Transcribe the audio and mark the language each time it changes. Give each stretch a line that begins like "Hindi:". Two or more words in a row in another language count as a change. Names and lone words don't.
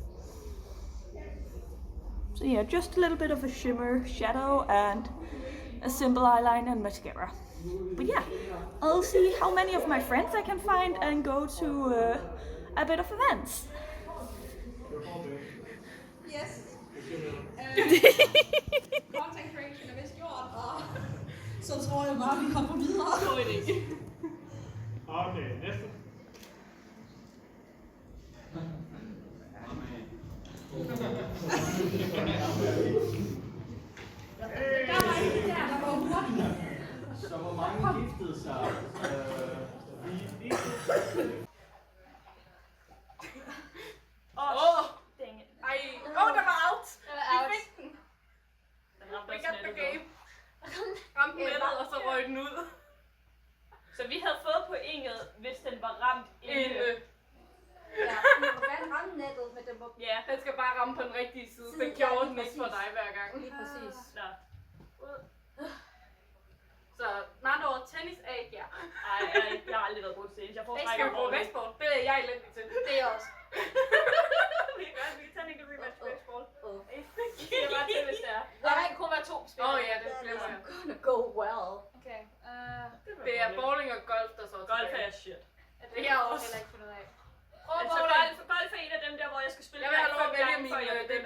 English: So yeah, just a little bit of a shimmer shadow and a simple eyeliner and mascara. But yeah, I'll see how many of my friends I can find and go to a bit of events. Yes. Content creation
Danish: er vist gjort, og så tror jeg bare, vi hopper videre. God idé. Okay, næste. Der var ikke der var hurtigt. Så hvor mange giftede sig?
English: Dang it.
Danish: Der var out. Vi fik den.
English: We got the game.
Danish: Ramte nettet, og så røg den ud. Så vi havde fået pointet, hvis den var ramt inde. Ja, den må gerne ramme nettet, men den må... Ja, den skal bare ramme på den rigtige side. Den gjorde den ikke for dig hver gang. Lige præcis. Nå. Så, Nando, tennis er ikke jer. Ej, jeg har aldrig været god til tennis. Jeg Skal vi prøve baseball? Det er jeg elendig til. Det er også. Vi kan tage en rematch baseball. Det er bare tennis, der. Der kan kun være 2 spillere. Ja, det glemmer jeg.
English: Gonna go well.
Danish: Okay, Det er bowling og golf, der så er Golf tilbage. er shit. Det er også. Heller ikke fundet af. Prøv Altså, bowling. golf er en af dem der, hvor jeg skal spille Jeg vil have hver lov at fem vælge gange, min før jeg begynder.